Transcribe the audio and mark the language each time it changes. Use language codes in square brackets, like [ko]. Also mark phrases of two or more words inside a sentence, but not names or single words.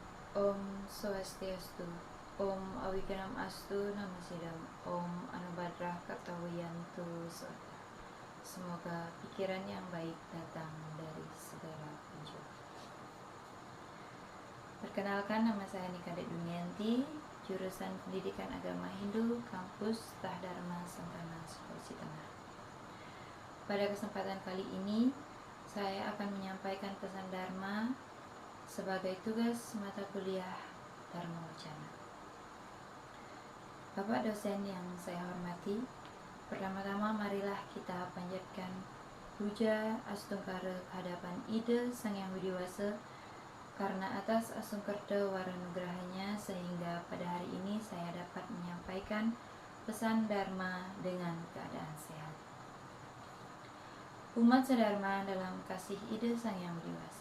[sa] ॐ स्वस्त्यस्तु. ॐ अविघ्नम् अस्तु नमः सिद्धम्. ॐ आनोभद्राः क्रतवोयन्तु विश्वतः. [id] Semoga pikiran yang baik datang dari segala penjuru. Perkenalkan, nama saya Nikade Dunianti, jurusan Pendidikan Agama Hindu, kampus Tah Dharma Sentana, Sulawesi Tengah. Pada kesempatan kali ini, saya akan menyampaikan pesan Dharma sebagai tugas mata kuliah Dharma Wacana. Bapak dosen yang saya hormati, pertama-tama marilah kita panjatkan puja astungkara kehadapan Ida Sang Yang Widiwasa, karena atas asungkerta waranugrahanya sehingga pada hari ini saya dapat menyampaikan pesan Dharma dengan keadaan sehat. Umat sedharma dalam kasih Ida Sang Yang Widiwasa.